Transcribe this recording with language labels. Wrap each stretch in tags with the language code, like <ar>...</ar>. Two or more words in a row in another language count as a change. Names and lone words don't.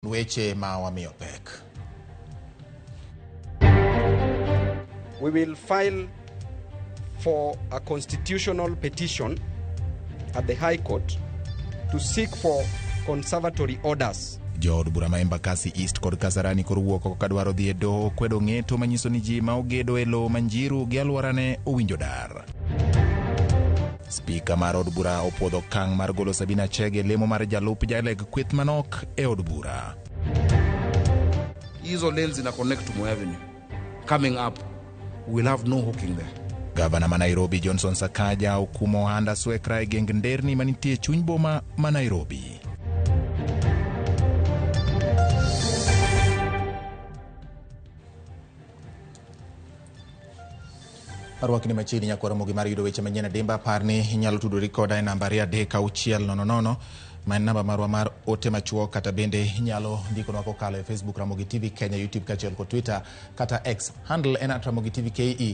<luo>Weche ma wamiyo pek.</luo> <en>We will file for a constitutional petition at the High Court to seek for conservatory orders.</en> <luo>Jood bura ma Embakasi East kod Kasarani korwuoko kadwaro dhi e doho kwedo ng'eto manyiso ni ji ma ogedo e lo manjiru gi alworane owinjo dar. Spika mar od bura opwodho kang' mar golo Sabina Chege lemo mar jalup jaleg kweth manok e od bura.</luo> <sw>Hizo lanes ina</sw> <en>connect to</en> <sw>Moi Avenue.</sw> <en>Coming up, we'll have no hooking there.</en> <luo>Gavana ma Nairobi Johnson Sakaja okumo ohanda swekra e geng nderni manitie chuny boma ma Nairobi. Arwakni machini nyakwara mogi mar yudo weche manyien dimba parni inyalo tudori koda e namba 3600 ma en namba marwa mar ote machuok, kata bende inyalo ndikonwa kokalo e Facebook Ramogi TV Kenya, YouTube kachiel kod Twitter kata X handle en @Ramogi TV KE.</luo>